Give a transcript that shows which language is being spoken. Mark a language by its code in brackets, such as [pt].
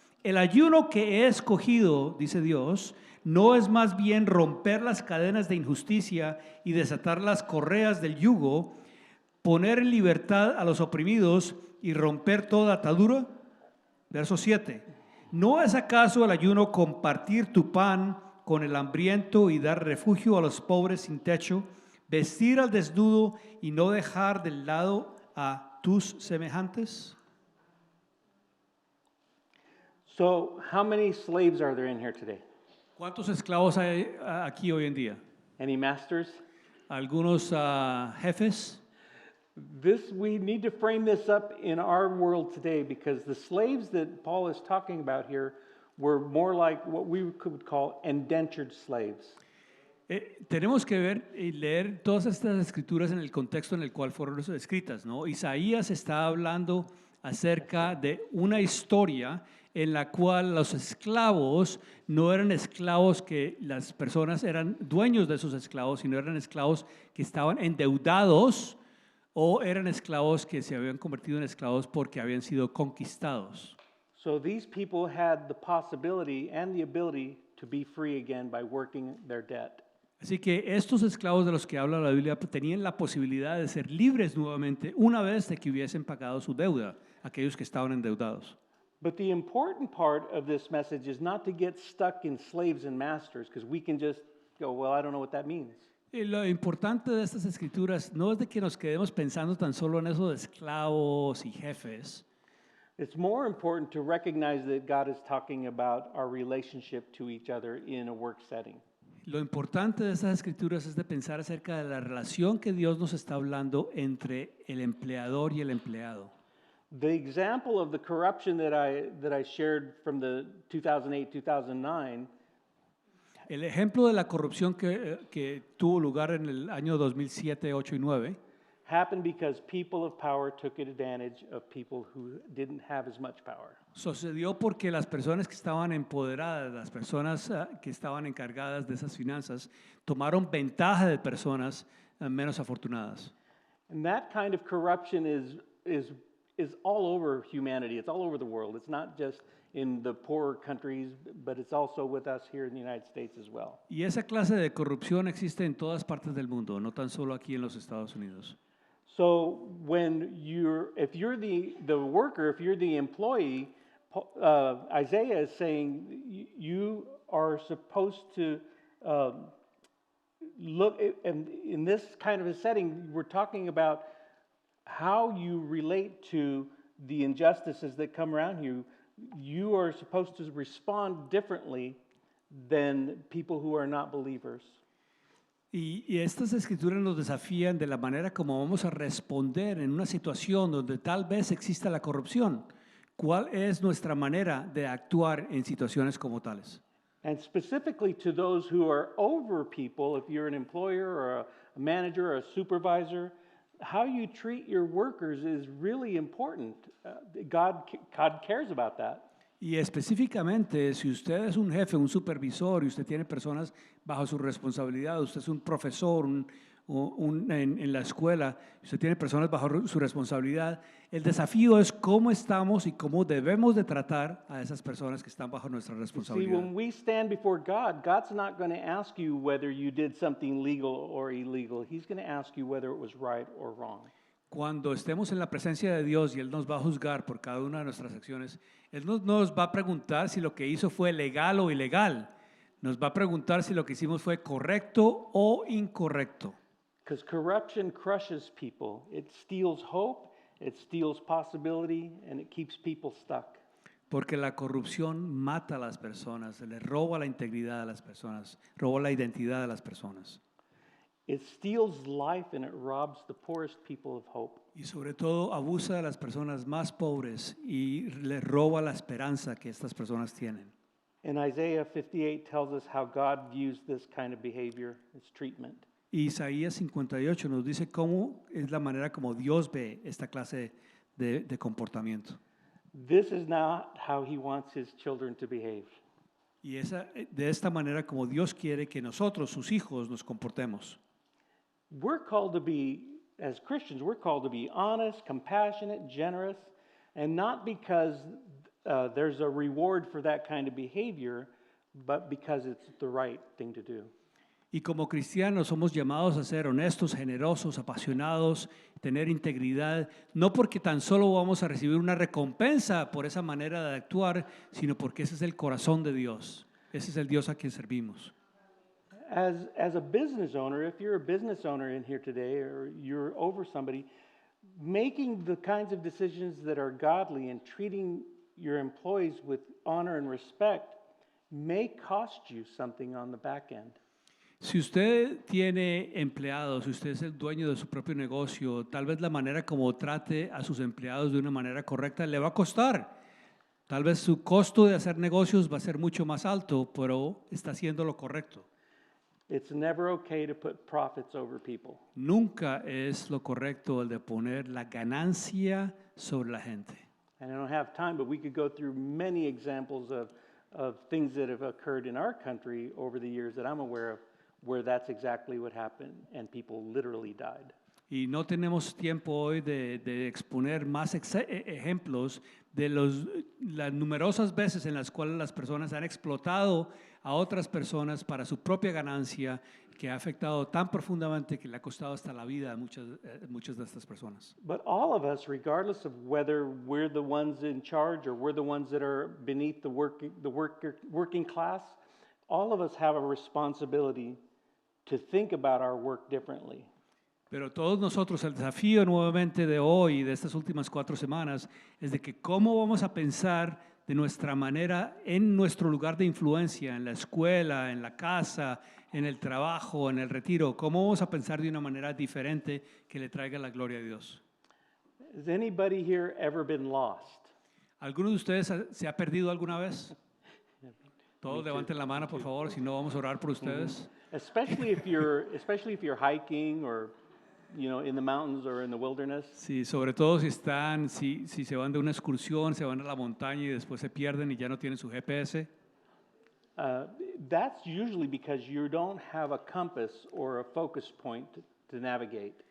[es] El ayuno que he escogido, dice Dios, no es más bien romper las cadenas de injusticia y desatar las correas del yugo, poner en libertad a los oprimidos y romper toda atadura. Verso 7. ¿No es acaso el ayuno compartir tu pan con el hambriento y dar refugio a los pobres sin techo, vestir al desnudo y no dejar de lado a tus semejantes? [en] So, how many slaves are there in here today? [es] ¿Cuántos esclavos hay aquí hoy en día? [en] Any masters? [es] ¿Algunos jefes? [en] We need to frame this up in our world today, because the slaves that Paul is talking about here were more like what we could call indentured slaves. [es] Tenemos que ver y leer todas estas escrituras en el contexto en el cual fueron escritas, ¿no? Isaías está hablando acerca de una historia en la cual los esclavos no eran esclavos que las personas eran dueños de esos esclavos, sino eran esclavos que estaban endeudados o eran esclavos que se habían convertido en esclavos porque habían sido conquistados. [en] So these people had the possibility and the ability to be free again by working their debt. [es] Así que estos esclavos de los que habla la Biblia tenían la posibilidad de ser libres nuevamente una vez de que hubiesen pagado su deuda, aquellos que estaban endeudados. [en] But the important part of this message is not to get stuck in slaves and masters, because we can just go, well, I don't know what that means. [es] Y lo importante de estas escrituras no es de que nos quedemos pensando tan solo en eso de esclavos y jefes. [en] It's more important to recognize that God is talking about our relationship to each other in a work setting. [es] Lo importante de estas escrituras es de pensar acerca de la relación que Dios nos está hablando entre el empleador y el empleado. [en] The example of the corruption that I shared from the 2008-2009 [es] El ejemplo de la corrupción que tuvo lugar en el año 2007, 8 y 9 [en] happened because people of power took advantage of people who didn't have as much power. [es] sucedió porque las personas que estaban empoderadas, las personas que estaban encargadas de esas finanzas, tomaron ventaja de personas menos afortunadas. [en] And that kind of corruption is all over humanity. It's all over the world. It's not just in the poorer countries, but it's also with us here in the United States as well. [es] Y esa clase de corrupción existe en todas partes del mundo, no tan solo aquí en los Estados Unidos. [en] So if you're the worker, if you're the employee, Isaiah is saying you are supposed to look, and in this kind of a setting, we're talking about how you relate to the injustices that come around you. You are supposed to respond differently than people who are not believers. [es] Y estas escrituras nos desafían de la manera como vamos a responder en una situación donde tal vez exista la corrupción. ¿Cuál es nuestra manera de actuar en situaciones como tales? [en] And specifically to those who are over people, if you're an employer or a manager or a supervisor, how you treat your workers is really important. God cares about that. [es] Y específicamente, si usted es un jefe, un supervisor y usted tiene personas bajo su responsabilidad, usted es un profesor en la escuela, usted tiene personas bajo su responsabilidad, el desafío es cómo estamos y cómo debemos de tratar a esas personas que están bajo nuestra [en] You see, [es] responsabilidad. [en] when we stand before God, God's not going to ask you whether you did something legal or illegal. He's going to ask you whether it was right or wrong. [es] Cuando estemos en la presencia de Dios y Él nos va a juzgar por cada una de nuestras acciones, Él no nos va a preguntar si lo que hizo fue legal o ilegal. Nos va a preguntar si lo que hicimos fue correcto o incorrecto. [en] Because corruption crushes people. It steals hope, it steals possibility, and it keeps people stuck. [es] Porque la corrupción mata a las personas, le roba la integridad a las personas, roba la identidad de las personas. [en] It steals life and it robs the poorest people of hope. [es] Y sobre todo abusa de las personas más pobres y le roba la esperanza que estas personas tienen. [en] And Isaiah 58 tells us how God views this kind of behavior, its treatment. [es] Y Isaías 58 nos dice cómo es la manera como Dios ve esta clase de comportamiento. [en] This is not how he wants his children to behave. [es] Y de esta manera como Dios quiere que nosotros, sus hijos, nos comportemos. [en] We're called to be, as Christians, we're called to be honest, compassionate, generous, and not because there's a reward for that kind of behavior, but because it's the right thing to do. [es] Y como cristianos somos llamados a ser honestos, generosos, apasionados, tener integridad, no porque tan solo vamos a recibir una recompensa por esa manera de actuar, sino porque ese es el corazón de Dios. Ese es el Dios a quien servimos. [en] As a business owner, if you're a business owner in here today or you're over somebody, making the kinds of decisions that are godly and treating your employees with honor and respect may cost you something on the back end. [es] Si usted tiene empleados, si usted es el dueño de su propio negocio, tal vez la manera como trate a sus empleados de una manera correcta le va a costar. Tal vez su costo de hacer negocios va a ser mucho más alto, pero está haciendo lo correcto. [en] It's never okay to put profits over people. [es] Nunca es lo correcto el de poner la ganancia sobre la gente. [en] And I don't have time, but we could go through many examples of things that have occurred in our country over the years that I'm aware of, where that's exactly what happened and people literally died. [es] Y no tenemos tiempo hoy de exponer más ejemplos de las numerosas veces en las cuales las personas han explotado a otras personas para su propia ganancia, que ha afectado tan profundamente que le ha costado hasta la vida a muchas de estas personas. [en] But all of us, regardless of whether we're the ones in charge or we're the ones that are beneath the working class, all of us have a responsibility to think about our work differently. [es] Pero todos nosotros, el desafío nuevamente de hoy, de estas últimas 4 semanas, es de que cómo vamos a pensar de nuestra manera en nuestro lugar de influencia, en la escuela, en la casa, en el trabajo, en el retiro. ¿Cómo vamos a pensar de una manera diferente que le traiga la gloria a Dios? [en] Has anybody here ever been lost? [es] ¿Alguno de ustedes se ha perdido alguna vez? Todos levanten la mano, por favor, si no vamos a orar por ustedes. [en] Especially if you're hiking or in the mountains or in the wilderness. [es] Sí, sobre todo si se van de una excursión, se van a la montaña y después se pierden y ya no tienen su GPS. [en] That's usually because you don't have a compass or a focus point to navigate.